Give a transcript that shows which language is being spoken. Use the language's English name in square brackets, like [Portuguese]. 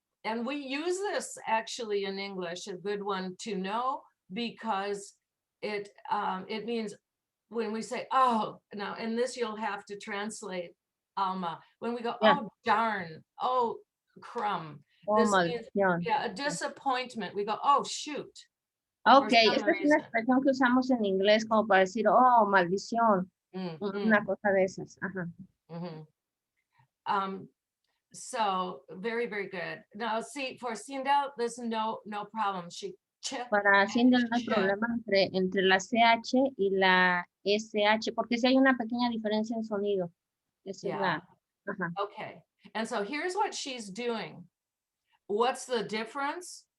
[English] And we use this actually in English, a good one to know, because it means when we say, oh, now, and this you'll have to translate, Alma. When we go, oh, darn, oh, crumb. This means, a disappointment. We go, oh, shoot. [Spanish] Okay, esta es una expresión que usamos en inglés como para decir, oh, maldición. Una cosa de esas. Ajá. [English] So very, very good. Now, see, for Sindel, there's no problem. [Spanish] Para Sindel no hay problema entre la CH y la SH, porque sí hay una pequeña diferencia en sonido. Esa es la. Ajá. [English] Okay, and so here's what she's doing. What's the difference?